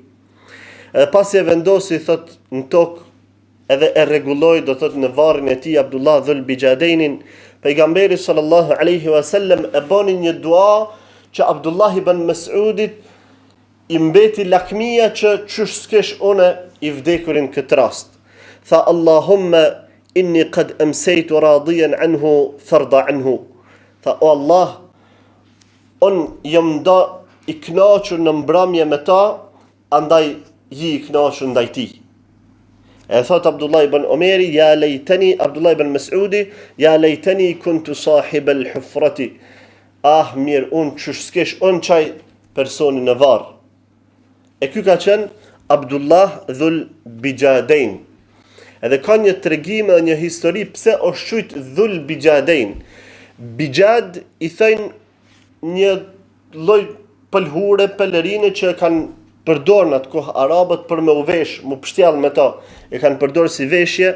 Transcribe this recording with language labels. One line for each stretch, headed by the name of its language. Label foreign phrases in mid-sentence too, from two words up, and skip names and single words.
Albanian: Pasi e vendosi thot në tokë edhe e rregulloi do thot në varrin e tij Abdullah dhul Bijadenin, pejgamberi
Arabic: صلى الله عليه وسلم
Albanian: e bani një dua që Abdullah ibn Mas'udit i mbeti lakmia që çysh s'kesh une i vdekurin këtë rast. Tha:
Arabic: "اللهم إني قد أمسيت راضيا عنه فارض عنه."
Albanian: Tha: "O Allah, jam i kënaqur në mbrëmje me ta, andaj ji i kënaqur ndaj tij." E thot Abdullah ibn Omeri:
Arabic: "يا ليتني", Abdullah ibn Mas'udi: "يا ليتني كنت صاحب الحفرة."
Albanian: Ah, mirë, unë çysh s'kesh unë çaj personi në varr. E ky ka qenë Abdullah dhul Bijaden. Edhe ka një tregim dhe një histori pse është quajt dhul Bijaden. Bijad i thënë një lloj pëlhure, pelerine që kanë përdorur në atë kohë arabët për me u vesh, mu pështjell me ta, e kanë përdorur si veshje.